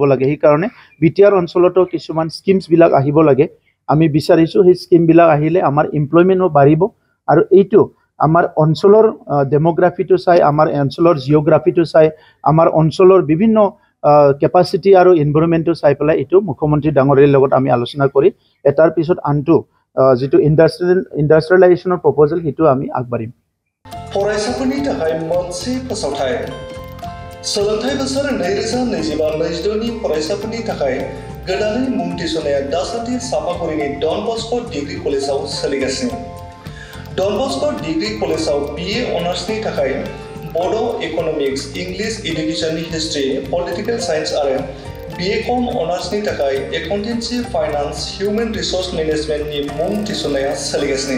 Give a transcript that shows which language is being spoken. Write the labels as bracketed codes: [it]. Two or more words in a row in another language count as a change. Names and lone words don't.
[as] লাগে এই কাৰণে বিটিআৰ অঞ্চলতো কিছুমান স্কিমছ বিলাক আহিব লাগে আমি বিচাৰিছো এই স্কিম বিলাক আহিলে আমাৰ এমপ্লয়মেন্টও বাঢ়িব আৰু এইটো আমাৰ অঞ্চলৰ ডেমোগ্ৰাফিটো চাই আমাৰ অঞ্চলৰ জিওগ্ৰাফিটো চাই আমাৰ অঞ্চলৰ বিভিন্ন কেপাসিটি আৰু এনভাইৰনমেন্টটো চাই পেলাই এটো মুখ্যমন্ত্ৰী ডাঙৰীয়াৰ লগত আমি আলোচনা কৰি এটাৰ পিছত আনটো যেটো ইন্ডাষ্ট্ৰিয়েলাইজেশনৰ প্ৰপ'জাল হিটো আমি আগবাঢ়িম [brx] फरायसाफोरनि थाखाय मोनसे फोसावथाय सोलोंथाय बोसोर 2025-26 नि फरायसाफोरनि थाखाय गोदानै मुं थिसननाया दासान्दि सापागुरिनि डन बस्क' डिग्री कलेजाव सोलिगासिनो। डन बस्क' डिग्री कलेजाव BA अनार्सनि थाखाय बड' इक'नमिक्स, [en] English education [brx] हिस्ट्री, [en] political science [brx] आरो BA.Com अनार्सनि थाखाय एकाउन्टेन्सि, फाइनान्स, [en] human resource managementनि [brx] मुं थिसननाया सोलिगासिनो।